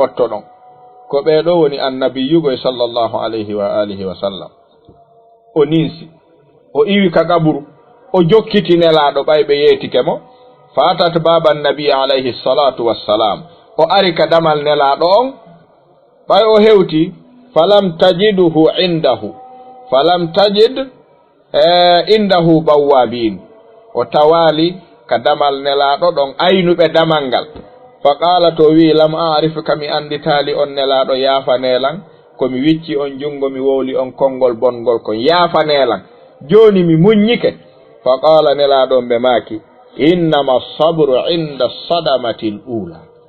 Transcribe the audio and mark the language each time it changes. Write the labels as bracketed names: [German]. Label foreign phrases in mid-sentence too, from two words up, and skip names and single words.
[Fula] pottoɗon ko ɓeɗo woni annabiyugo [Arabic] صلى الله عليه وآله وسلم [Fula] o ninsi o iwi ka kaburu o jokkiti nelaɗo ɓay ɓe yeetike mo fatat baba nabi [Arabic] عليه الصلاة والسلام [Fula] o ari ka damal nelaɗo on ɓay o hewti falam [Arabic] تجده عنده فلم تجد عنده بوابين [Fula] o tawali ka damal nelaɗo ɗon aynuɓe damal ngal [Arabic] فقال [Fula] to wi [Arabic] لم أعرفك [Fula] mi anditali on nelaɗo yaafa nelan komi wicci on jungo mi wowli on konngol bongol ko yaafaneelan joni mi muññike [Arabic] فقال [Fula] nelaɗon ɓe maaki [Arabic] إنما الصبر عند الصدمة الأولى